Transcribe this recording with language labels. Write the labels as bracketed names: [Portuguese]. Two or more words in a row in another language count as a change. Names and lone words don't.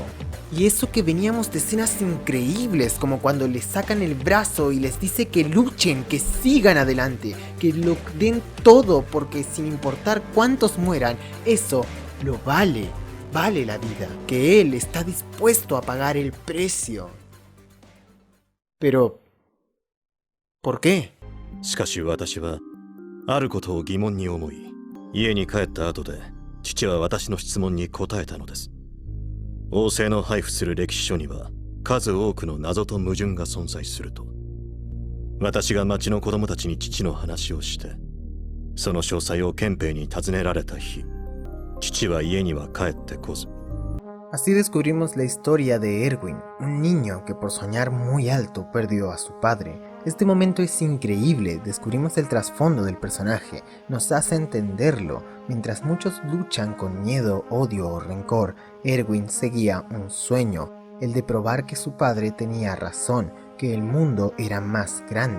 [Spanish] Y eso que veníamos de escenas increíbles, como cuando le sacan el brazo y les dice que luchen, que sigan adelante, que lo den todo, porque sin importar cuántos mueran, eso lo vale, vale la vida, que él está dispuesto a pagar el precio. Pero, ¿por qué? [Japanese] しかし私はあることを疑問に思い、家に帰った後で父は私の質問に答えたのです。王政の配布する歴史書には数多くの謎と矛盾が存在すると。私が町の子供たちに父の話をして、その詳細を憲兵に尋ねられた日、父は家には帰ってこず。 [Spanish] Así descubrimos la historia de Erwin, un niño que por soñar muy alto perdió a su padre. Este momento es increíble, descubrimos el trasfondo del personaje, nos hace entenderlo. Mientras muchos luchan con miedo, odio o rencor, Erwin seguía un sueño, el de probar que su padre tenía razón, que el mundo era más grande.